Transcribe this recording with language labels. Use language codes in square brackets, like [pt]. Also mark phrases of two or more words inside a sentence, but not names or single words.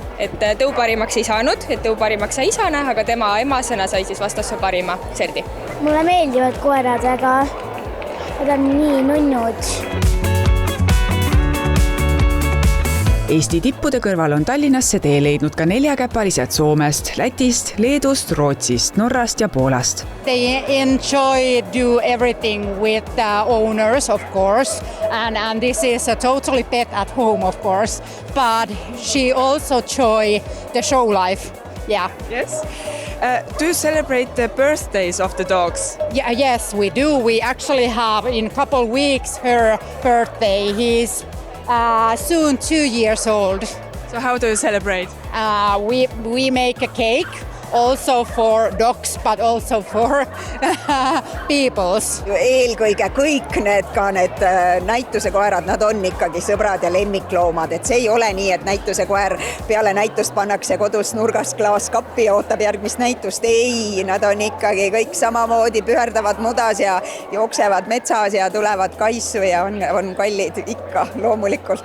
[et] Et tõu parimaks ei saanud, et tõu parimaks sai isana, aga tema emasena sai siis vastassoo parima serdi. Mulle meeldivad koerad, aga nad on nii nunnud. Eesti tippude kõrval on Tallinnasse tee leidnud ka neljakäpalised Soomest, Lätist, Leedust, Rootsist, Norrast ja Poolast. [en] They enjoy do everything with the owners, of course, and this is a totally pet at home, of course, but she also enjoy the show life. Yeah. Yes. Do you celebrate the birthdays of the dogs? Yeah, yes, we do. We actually have in a couple of weeks her birthday. He's soon 2 years old. So how do you celebrate? We make a cake also for dogs, but also for peoples. [et] Eelkõige kõik need näitusekoerad, nad on ikkagi sõbrad ja lemmikloomad, et see ei ole nii, et näitusekoer peale näitust pannakse kodus nurgast klaaskappi ja ootab järgmist näitust. Ei, nad on ikkagi kõik samamoodi, püherdavad mudas ja jooksevad metsas ja tulevad kaisu ja on kallid ikka loomulikult.